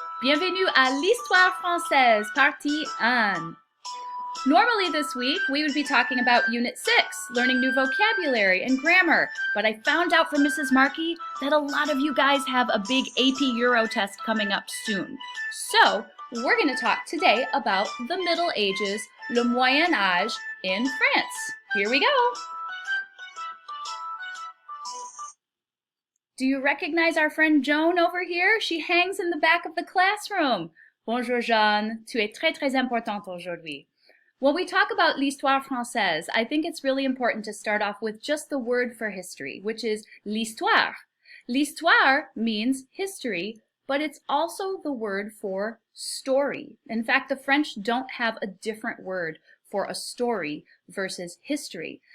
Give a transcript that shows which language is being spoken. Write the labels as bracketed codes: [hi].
[fr] Bienvenue à l'Histoire française, partie 1. [en] Normally this week we would be talking about Unit 6, learning new vocabulary and grammar, but I found out from Mrs. Markey that a lot of you guys have a big AP Euro test coming up soon. So we're going to talk today about the Middle Ages, [fr] le Moyen Âge [en] in France. Here we go! Do you recognize our friend Joan over here? She hangs in the back of the classroom. [fr] Bonjour Jeanne, tu es très importante aujourd'hui. [en] When we talk about [fr] l'histoire française, [en] I think it's really important to start off with just the word for history, which is l'histoire. L'histoire means history, but it's also the word for story. In fact, the French don't have a different word for a story versus history.